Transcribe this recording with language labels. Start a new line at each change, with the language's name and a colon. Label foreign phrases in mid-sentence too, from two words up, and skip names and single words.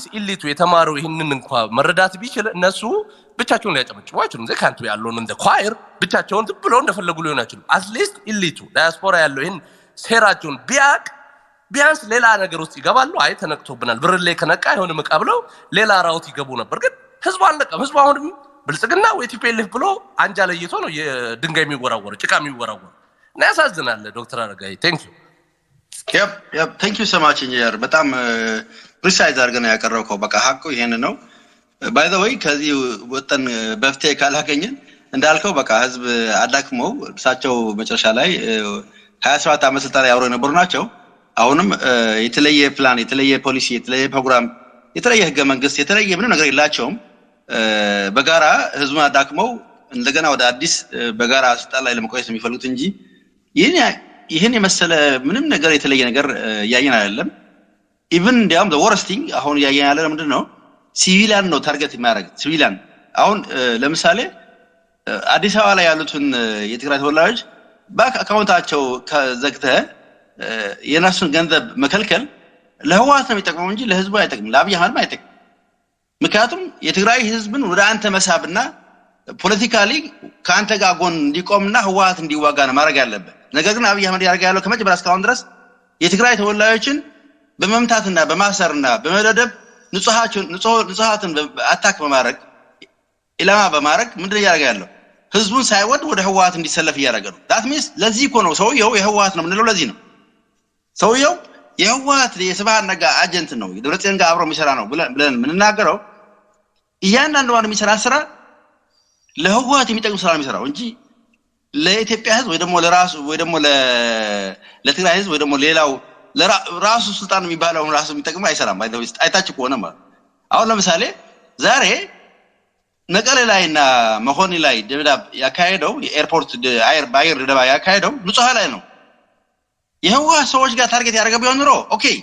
Amharic: ኢሊቱ የተማረው ይህንን እንኳን መረዳት ቢችል እነሱ ብቻቸውን ሊያጨበጭቡ አይችሉም። ዘ ካንቱ ያለውን እንደ ኳየር ብቻቸውን ዝም ብለው እንደፈለጉ ሊሆን አይችሉም። አትሊስት ኢሊቱ ዳያስፖራ ያለው ይህን ሴራቸውን ቢያቅ ቢያንስ ሌላ ነገር ውስጥ ይገባሉ። አይ ተነቅቶብናል፣ ብር ላይ ከነቃ አይሆንም ዕቃ ብለው ሌላ ራውት ይገቡ ነበር። ግን ህዝቡ አልነቃም። ህዝቡ አሁንም ብልጽግና ወይ ቲፒኤልኤፍ ብሎ አንጃ ለይቶ ነው የድንጋይ የሚወራወር ጭቃ የሚወራወር እና ያሳዝናል። ዶክተር አረጋይ
English: thank you Yep, thank you so much
Amharic: ኢንጂነር በጣም ፕሪሳይዝ አድርገን ያቀረብከው በቃ ሀቁ ይሄን ነው
English: by the way
Amharic: ከዚህ ወጠን በፍቴ ካላገኘን እንዳልከው በቃ ህዝብ አዳክመው እሳቸው መጨረሻ ላይ 27 ዓመት ስልጣን ላይ አብረው የነበሩ ናቸው አሁንም የተለየ ፕላን የተለየ ፖሊሲ የተለየ ፕሮግራም የተለየ ህገ መንግስት የተለየ ምንም ነገር የላቸውም በጋራ ህዝቡን አዳክመው እንደገና ወደ አዲስ በጋራ ስልጣን ላይ ለመቆየት የሚፈልጉት እንጂ ይሄን የመሰለ ምንም ነገር የተለየ ነገር ያየን አይደለም ኢቭን እንዲያውም
English: the worst thing
Amharic: አሁን ያየን ያለ ምንድነው ሲቪሊያን ነው ታርጌት የሚያደርግ ሲቪሊያን አሁን ለምሳሌ አዲስ አበባ ላይ ያሉትን የትግራይ ተወላጆች ባክ አካውንታቸው ከዘግተ የናሱን ገንዘብ መከልከል ለህዋት ነው የሚጠቅመው እንጂ ለህዝቡ አይጠቅምም ለአብይ አህመድ አይጠቅም ምክንያቱም የትግራይ ህዝብን ወደ አንተ መሳብና ፖለቲካሊ ካንተ ጋር ጎን እንዲቆምና ህዋት እንዲዋጋ ነው ማድረግ ያለበት ነገር ግን አብይ አህመድ ያደርጋል ያለው ከመጀመሪያ እስካሁን ድረስ የትግራይ ተወላጆችን በመምታትና በማሰርና በመደደብ ንጹሃትን አታክ በማድረግ ኢላማ በማድረግ ምንድነው ያደርጋል ህዝቡን ሳይወድ ወደ ህዋት እንዲሰለፍ ያደርጋል ነው
English: that means
Amharic: ለዚህ እኮ ነው ሰውየው የህዋት ነው ምንለው ለዚህ ነው ሰውየው የህዋት የስብሃት ነጋ አጀንት ነው የደብረጽዮን ጋር አብሮ የሚሰራ ነው ብለን ምንናገረው እያንዳንዱ ማን የሚሰራ ስራ ለህዋት የሚጠቅም ስራ ነው የሚሰራው እንጂ ለኢትዮጵያ ህዝብ ወይ ደግሞ ለራሱ ወይ ደግሞ ለትግራይ ህዝብ ወይ ደግሞ ሌላው ለራሱ ስልጣን የሚባለው ራሱ የሚጠቅም አይሰራም አይታችሁ ከሆነ ማለት አሁን ለምሳሌ ዛሬ መቀሌ ላይና መሆኒ ላይ ደብዳብ ያካሄደው የኤርፖርት ባየር ደብዳብ ያካሄደው ንጹሃ ላይ ነው የህዋት ሰዎች ጋር ታርጌት ያደረገ ቢሆን ኖሮ ኦኬ